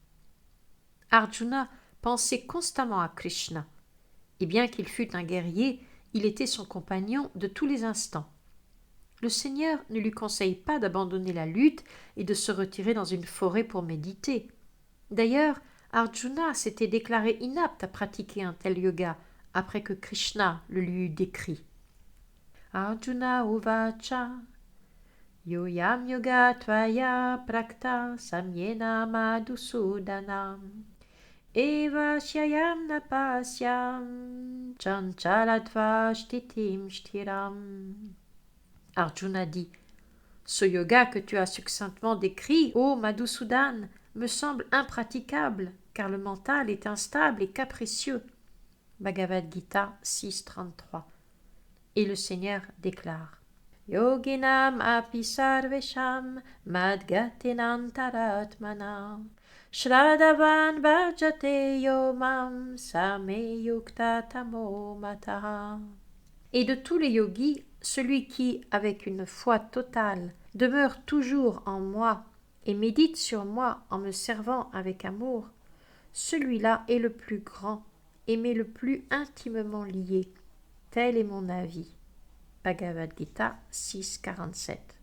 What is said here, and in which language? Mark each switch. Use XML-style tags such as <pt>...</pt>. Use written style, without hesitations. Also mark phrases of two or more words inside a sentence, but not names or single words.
<fr>Arjuna pensait constamment à Krishna, et bien qu'il fût un guerrier, il était son compagnon de tous les instants. Le Seigneur ne lui conseille pas d'abandonner la lutte et de se retirer dans une forêt pour méditer. D'ailleurs, Arjuna s'était déclaré inapte à pratiquer un tel yoga après que Krishna le lui eut décrit.</fr> <sa>Arjuna uvacha yoyam yoga tvaya prakta samyena madhusudanam eva shyayam napasyam chanchalatva shtitim shtiram.</sa> <fr>Arjuna dit « Ce yoga que tu as succinctement décrit, ô Madhusudan, me semble impraticable, car le mental est instable et capricieux. » Bhagavad Gita 6.33. Et le Seigneur déclare</fr> <sa>« Yoginam api sarvesham madgatinantaratmana Shradavan bhajate yomam same yukta tamo mataha.</sa> <fr>» Et de tous les yogis, celui qui, avec une foi totale, demeure toujours en moi et médite sur moi en me servant avec amour, celui-là est le plus grand et m'est le plus intimement lié. Tel est mon avis. Bhagavad Gita 6.47.</fr>